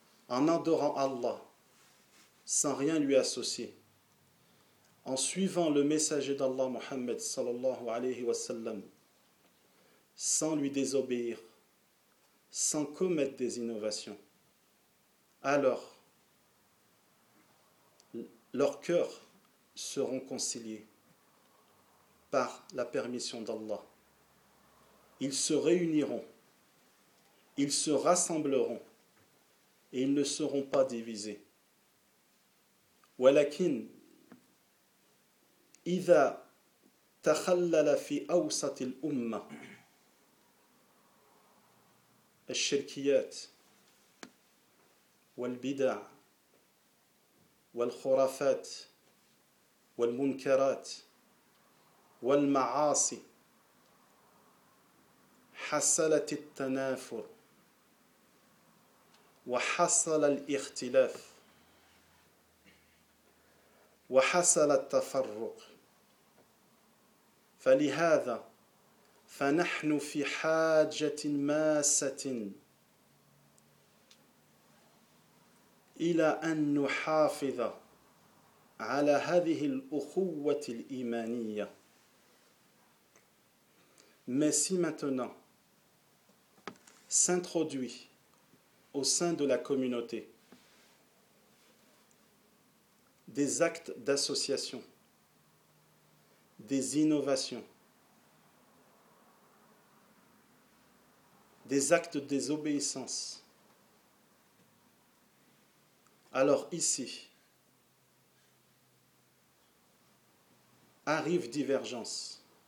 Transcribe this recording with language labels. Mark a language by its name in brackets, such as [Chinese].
[French] en adorant Allah sans rien lui associer, en suivant le messager d'Allah Muhammad sallallahu alayhi wa sallam, sans lui désobéir, sans commettre des innovations, alors leur cœur seront conciliés par la permission d'Allah. Ils se réuniront, ils se rassembleront et ils ne seront pas divisés. [Arabic] Walakin, idha takhallala fi awsat al-umma al-shirkiyat wal-bida' wal-khurafat والمنكرات والمعاصي حصلت التنافر وحصل الاختلاف وحصل التفرق فلهذا فنحن في حاجة ماسة إلى أن نحافظ على هذه الأخوة الإيمانية. [French] Mais si maintenant s'introduit au sein de la communauté des actes d'association, des innovations, des actes de désobéissance, alors ici arrive divergence,